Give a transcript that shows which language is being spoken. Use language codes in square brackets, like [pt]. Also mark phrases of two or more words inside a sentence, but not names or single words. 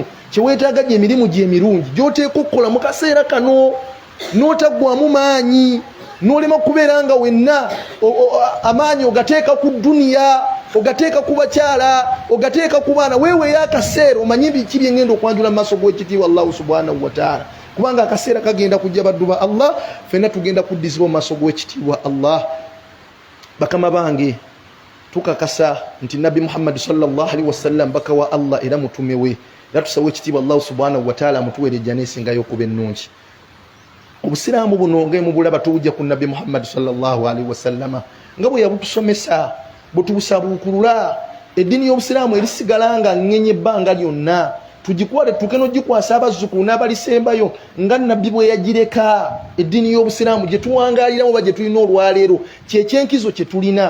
[lg] kyeweetaaga gye emirimu gye emirungi gy'oteeka okukola mu kaseera kano n'otaggwamu maanyi n'olema kubeera nga wenna amaanyi ogateeka ku duniya ogateeka ku bakyala ogateeka ku baana weeweeyo akaseera omanyi biki bye ngenda okwanjula mu maaso g'ekitiibwa [ar] الله سبحانه وتعالى [lg] kubanga akaseera kagenda kujja baddu ba Allah ffenna tugenda kuddizibwa mu maaso g'ekitiibwa Allah. Bakama bange tukakasa nti Nabbi Muhammad [ar] صلى الله عليه وسلم [lg] baka wa Allah era mutume we era tusawe ekitiibwa [ar] الله سبحانه وتعالى [lg] mutuweerejja n'esingayo okuba ennungi. Obusiraamu buno ng'emu bulaba tubujja ku Nabbi Muhammad [ar] صلى الله عليه وسلم [lg] nga bwe yabutusomesa butubusabuukulula eddiini y'obusiraamu erisigala nga ŋŋenye ebbanga lyonna tugikwale tuke n'ogikwasa abazzukulu n'abalisembayo nga Nabbi bwe yagireka. Eddiini y'obusiraamu gye tuwangaaliramu oba gye tulina olwaleero kyekyenkizo kye tulina.